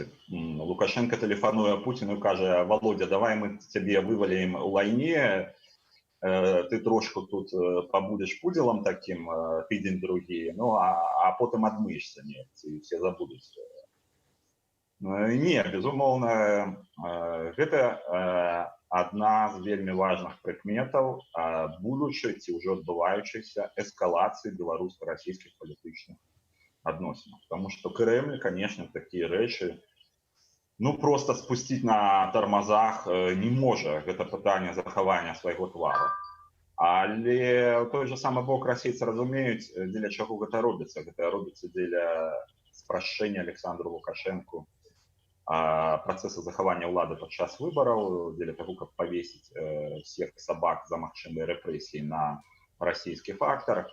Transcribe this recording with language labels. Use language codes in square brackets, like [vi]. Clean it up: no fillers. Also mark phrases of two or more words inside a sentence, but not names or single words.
[be] Лукашенко тэлефануе Пуціну і кажа: Володя, давай мы цябе вывалім у вайне, ты трошку тут пабудзеш пудзелам такім тыдзень-другі, ну, а потым адмыешся, не, ці все забудуць. Не, безумоўна, гэта адна з вельмі важных прыкметаў будучай ці ўжо адбываючайся эскалацыі беларуска-расійскіх палітычных адносінаў. [ru] Потому что Кремль, конечно, такие [be] рэчы просто спусціць на тормозах не можа. Гэта пытанне захавання свайго твару. Але той же самы бок расейцы разумеюць, дзеля чаго гэта робіцца. Гэта робіцца дзеля спрашчэння Александру Лукашенку працэса захавання ўлады падчас выбараў, дзеля таго, каб павесіць всех сабак за магчымыя рэпрэсіі на расійскі фактар.